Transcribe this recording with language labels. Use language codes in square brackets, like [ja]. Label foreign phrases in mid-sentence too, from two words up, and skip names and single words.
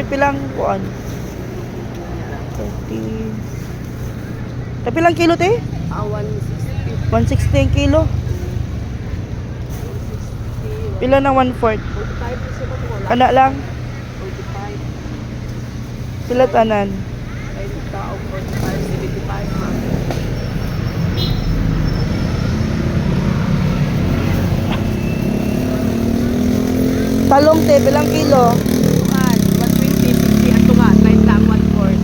[ceb] 1/4 pilang kuan. 30. Pilang kilo te? 160. 160 ang kilo. Pila na 1/4? 45 kasi ko wala. Kana lang. 45. Pila tanan? Ay, tao 45, 75 ma'am. Talong te, pilang kilo? Tuhan, 120, 50 at tunga. 30 ang 1/4.